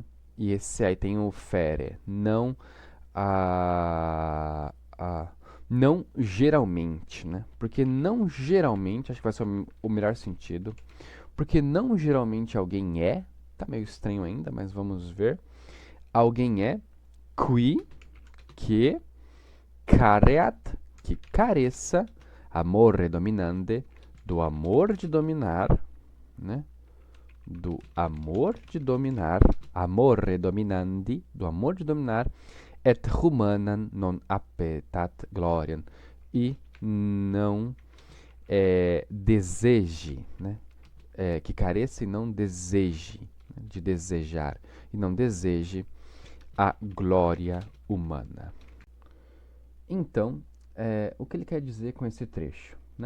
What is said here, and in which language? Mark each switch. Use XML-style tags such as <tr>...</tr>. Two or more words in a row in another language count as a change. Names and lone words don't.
<pt>E esse aí tem o fere, não a não geralmente, né? Porque não geralmente, acho que vai ser o melhor sentido. Porque não geralmente alguém tá meio estranho ainda, mas vamos ver. Alguém qui, que, careat, que careça,</pt> <la>amore dominante,</la> <pt>do amor de dominar, né? Do amor de dominar,</pt> <la>amore dominandi,</la> <pt>do amor de dominar,</pt> <la>et humanam non appetat gloriam,</la> <pt>e não deseje, né? Que careça e não deseje, né? De desejar, e não deseje a glória humana. Então, o que ele quer dizer com esse trecho, né?</pt>